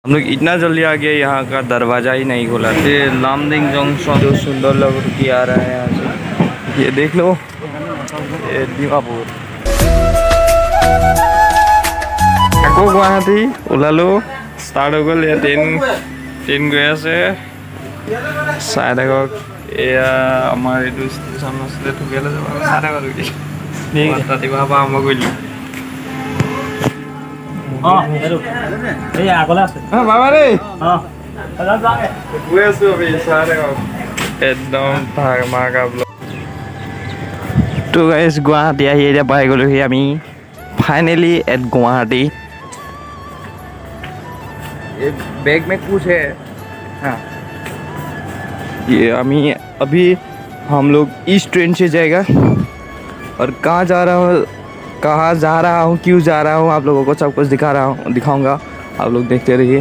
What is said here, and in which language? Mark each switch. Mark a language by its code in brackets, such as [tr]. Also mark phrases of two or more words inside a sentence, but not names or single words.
[hi] हम लोग इतना जल्दी आ गए, यहाँ का दरवाज़ा ही नहीं खोला। ये लामडिंग जंक्शन जो सुंदर लग के आ रहा है यहाँ से, ये देख लो, ये डिमापुर [as] আকৌ গুৱাহাটী ওলালো, ষ্টাৰ্ট হৈ গ'ল। এয়া ট্ৰেইন গৈ আছে, চাই থাকক। এয়া আমাৰ এইটো ষ্টেচন আছিলে, ঠুকিয়ালে যাব, চাই থাকক। ৰাতিপুৱাৰ পৰা আৰম্ভ কৰিলোঁ। একদম ধামাকা ব্লগ। তো গাইজ গুৱাহাটী আহি এতিয়া পাই গ'লোহি আমি [en] finally at Guwahati. [hi] ये बैग में कुछ है, हाँ ये अभी हम लोग इस ट्रेन से जाएगा और कहाँ जा रहा हूँ क्यों जा रहा हूँ आप लोगों को सब कुछ दिखाऊंगा, आप लोग देखते रहिए।